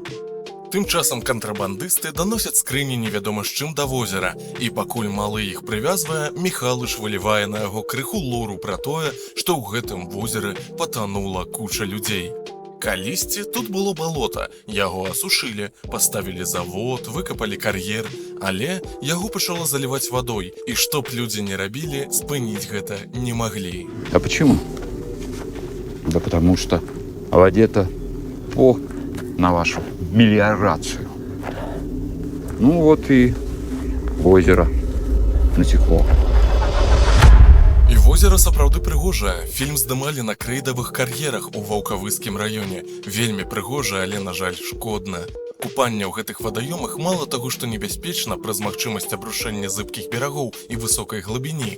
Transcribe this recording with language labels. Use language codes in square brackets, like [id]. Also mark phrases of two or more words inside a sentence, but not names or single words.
[be] Тым часам кантрабандысты даносяць скрыні невядома з чым да возера, і пакуль Малы іх прывязвае, Міхалыч вылівае на яго крыху лору пра тое, што ў гэтым возеры патанула куча людзей. Калісьці тут было балота, яго асушылі, паставілі завод, выкапалі кар'ер, але яго пачала заліваць вадой, і што б людзі не рабілі, спыніць гэта не маглі. [ru] А почему? Да потому что в воде-то на вашу мелиорацию. Ну вот и озеро натекло. [be] І возера сапраўды прыгожае. Фільм здымалі на крэйдавых кар'ерах у Ваўкавыскім раёне. Вельмі прыгожа, але, на жаль, шкодна. Купанне ў гэтых вадаёмах мала таго, што небяспечна праз магчымасць абрушэння зыбкіх берагоў і высокай глыбіні.